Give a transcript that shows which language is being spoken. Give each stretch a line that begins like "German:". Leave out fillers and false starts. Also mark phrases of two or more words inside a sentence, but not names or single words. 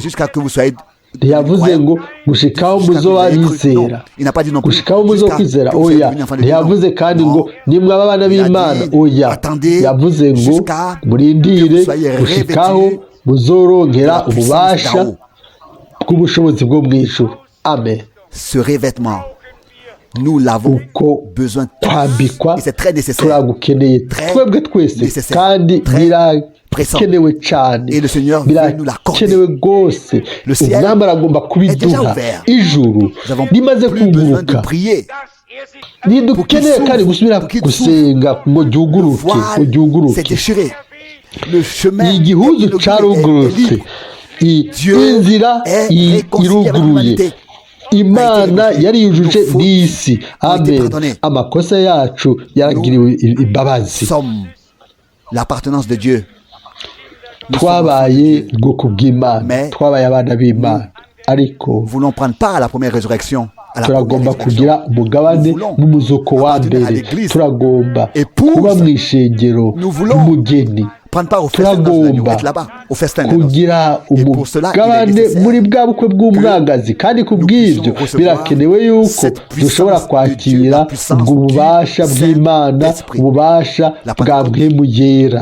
Rundi: Ntiyavuze ngo gushikaho muzoba bizera, gushikaho muzokwizera. Oya, ntiyavuze kandi ngo nimwaba abana b'Imana. Oya, yavuze ngo murindire gushikaho muzorongera ububasha bw'ubushobozi bwo mu ijuru. Amen.
French: Ce revêtement, nous l'avons besoin
Rundi: twambikwa
French: et c'est très nécessaire.
Rundi: turagukeneye twebwe twese kandi birakenewe cyane, birakenewe rwose. Umwami aragomba kubiduha. Ijuru rimaze kuguruka, ntidukeneye kandi gusubira gusenga ngo ryuguruke. Ni igihuzu cyarugurutse, inzira iruguruye. Imana yari yujuje n'isi. Amen. Amakosa yacu yaragiriwe imbabazi.
French: L'appartenance de Dieu.
Rundi: Twabaye ubwoko bw'Imana, twabaye abana b'Imana, ariko
French: voulons prendre part à la première résurrection.
Rundi: turagomba kugira umugabane n'umuzuko wa mbere. Turagomba kuba mu ishengero ry'umugeni. Turagomba kugira umugabane muri bwa bukwe bw'umwagazi, kandi ku bw'ibyo birakenewe yuko dushobora kwakira ubwo bubasha bw'Imana, ububasha bwa Mpwemu Yera.